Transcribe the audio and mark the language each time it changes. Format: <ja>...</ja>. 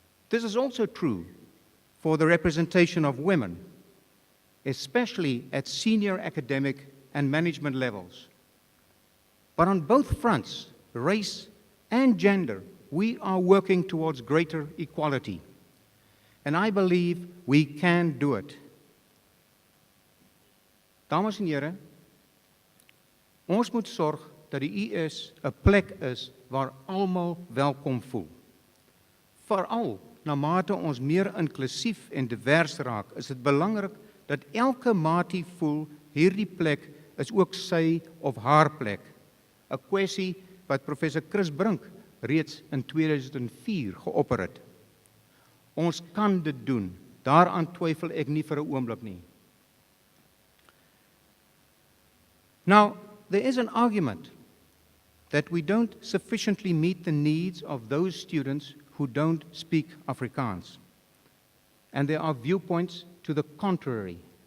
<en>This is also true for the representation of women, especially at senior academic and management levels. But on both fronts, race and gender, we are working towards greater equality. And I believe we can do it.</en> <af>Dames en here, ons moet sorg dat die IS 'n plek is waar almal welkom voel. Veral na mate ons meer inklusief en divers raak, is dit belangrik dat elke maatie voel hierdie plek is ook sy of haar plek. 'n Kwessie wat professor Chris Brink reeds in 2004 geopper het. Ons kan dit doen. Daaraan twyfel ek nie vir 'n oomblik nie.</af> <en>Now, there is an argument that we don't sufficiently meet the needs of those students who don't speak Afrikaans. And there are viewpoints to the contrary.</en>